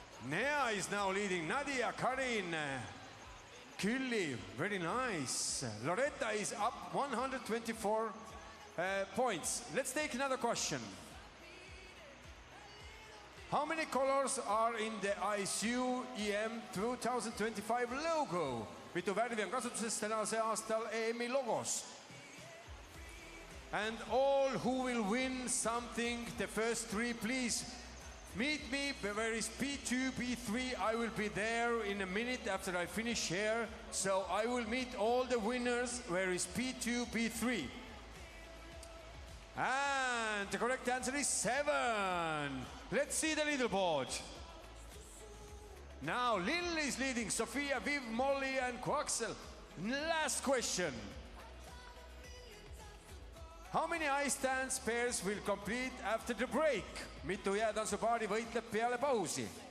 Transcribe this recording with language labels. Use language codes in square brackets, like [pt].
[en] Nea is now leading. Nadia, Karin, Külli, very nice. Loretta is up 124 points. Let's take another question. How many colors are in the ISU EM 2025 logo? [et] Mitu värvi on kasutuses tänase aastal EM-i logos? [en] And all who will win something, the first 3, please meet me where is P2, P3. I will be there in a minute after I finish here. So I will meet all the winners where is P2, P3. And the correct answer is 7. Let's see the leaderboard. Now Lil is leading, Sophia, Viv, Molly and Quaxel. Last question. How many ice dance pairs will complete after the break? [et] Mitu jäätantsupaari võitleb peale pausi?